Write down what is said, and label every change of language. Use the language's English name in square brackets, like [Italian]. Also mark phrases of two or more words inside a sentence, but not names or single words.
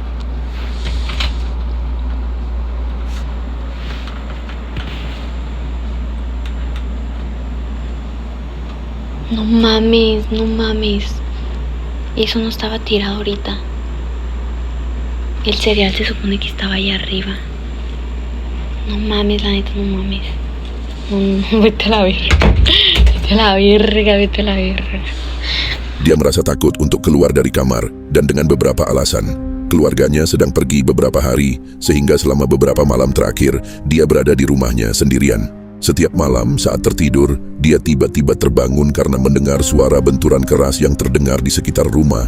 [Spanish] No mames, no mames. Eso no estaba tirado ahorita. El cereal se supone que estaba allá arriba. No mames, la neta, no mames. No, vete a la verga. Vete a la verga, vete a la verga. [Indonesian] Dia merasa takut untuk keluar dari kamar dan dengan beberapa alasan. Keluarganya sedang pergi beberapa hari, sehingga selama beberapa malam terakhir, dia berada di rumahnya sendirian. Setiap malam saat tertidur, dia tiba-tiba terbangun karena mendengar suara benturan keras yang terdengar di sekitar rumah.